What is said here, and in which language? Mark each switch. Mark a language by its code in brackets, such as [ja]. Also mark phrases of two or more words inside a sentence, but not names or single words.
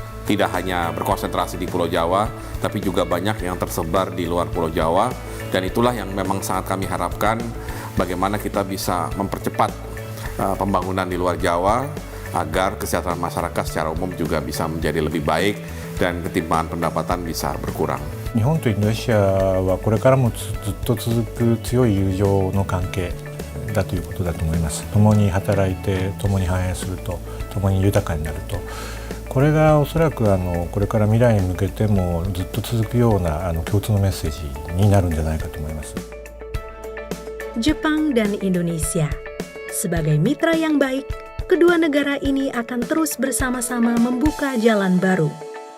[id] tidak hanya berkonsentrasi di Pulau Jawa, tapi juga banyak yang tersebar di luar Pulau Jawa. Dan itulah yang memang sangat kami harapkan, bagaimana kita bisa mempercepat pembangunan di luar Jawa, agar kesejahteraan masyarakat secara umum juga bisa menjadi lebih baik dan ketimpangan pendapatan bisa berkurang. [ja] 日本とインドネシアはこれからもずっと続く強い友情の関係だということだと思います。共に働いて、共に繁栄すると、共に豊かになると、これがおそらくこれから未来に向けてもずっと続くような共通のメッセージになるんじゃないかと思います。 [id] Jepang dan Indonesia sebagai mitra yang baik, kedua negara ini akan terus bersama-sama membuka jalan baru